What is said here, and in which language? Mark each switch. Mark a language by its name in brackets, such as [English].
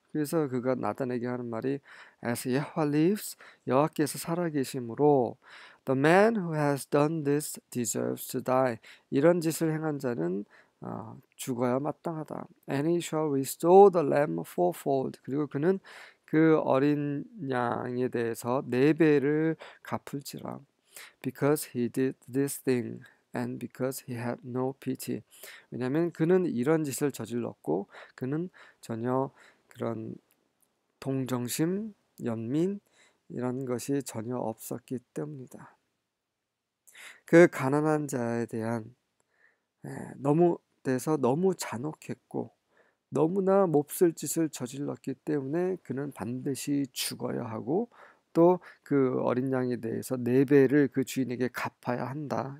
[Korean] 그래서 그가 나단에게 하는 말이 [English] As Yahweh lives, [Korean] 여호와께서 살아계심으로 [English] The man who has done this deserves to die. [Korean] 이런 짓을 행한 자는 죽어야 마땅하다. [English] And he shall restore the lamb fourfold. [Korean] 그리고 그는 그 어린 양에 대해서 4배를 갚을지라. [English] Because he did this thing and because he had no pity. [Korean] 왜냐하면 그는 이런 짓을 저질렀고 그는 전혀 그런 동정심, 연민 이런 것이 전혀 없었기 때문이다. 그 가난한 자에 대한 너무 잔혹했고 너무나 몹쓸 짓을 저질렀기 때문에 그는 반드시 죽어야 하고 또 그 어린 양에 대해서 4배를 그 주인에게 갚아야 한다.